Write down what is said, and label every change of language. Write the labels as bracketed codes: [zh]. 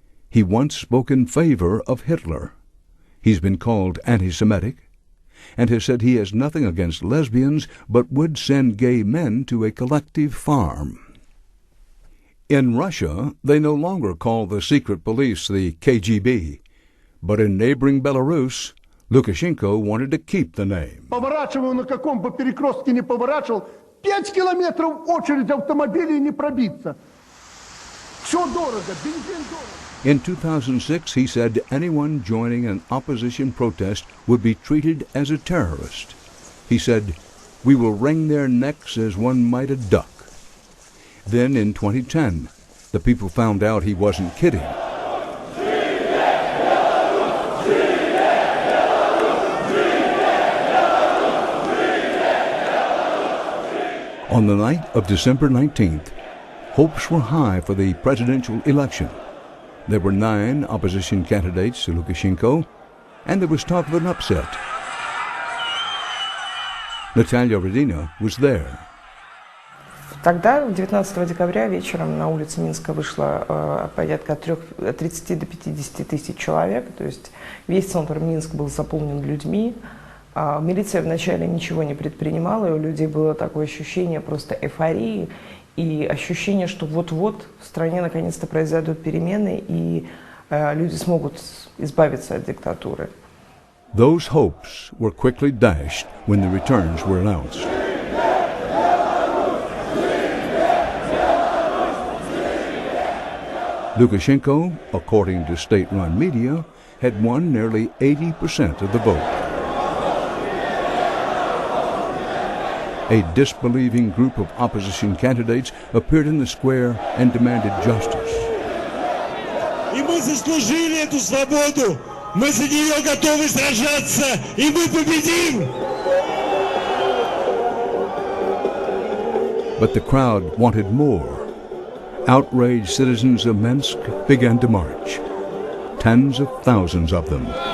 [en] He once spoke in favor of Hitler. He's been called anti-Semitic, and has said he has nothing against lesbians, but would send gay men to a collective farm. In Russia, they no longer call the secret police the KGB. But in neighboring Belarus, Lukashenko wanted to keep the name. [ru] Поворачиваю, на каком бы перекрестке не поворачивал, 5 километров очередь автомобилей не пробиться. Все дорого, бензин дорого. [en] In 2006, he said anyone joining an opposition protest would be treated as a terrorist. He said, "We will wring their necks as one might a duck." Then in 2010, the people found out he wasn't kidding. On the night of December 19th, hopes were high for the presidential election. There were 9 opposition candidates to Lukashenko, and there was talk of an upset. Natalia Rodina was there. [ru] Тогда, 19 декабря вечером на улице Минска вышло порядка от 30 до 50 тысяч человек. То есть весь центр Минска был заполнен людьми. Милиция вначале ничего не предпринимала, и у людей было такое ощущение просто эйфории и ощущение, что вот-вот в стране наконец-то произойдут перемены, и люди смогут избавиться от диктатуры. [en] Those hopes were quickly dashed when the returns were announced. Lukashenko, according to state-run media, had won nearly 80% of the vote. A disbelieving group of opposition candidates appeared in the square and demanded justice. [ru] И мы заслужили эту свободу, мы за нее готовы сражаться, и мы победим! [en] But the crowd wanted more. Outraged citizens of Minsk began to march. Tens of thousands of them.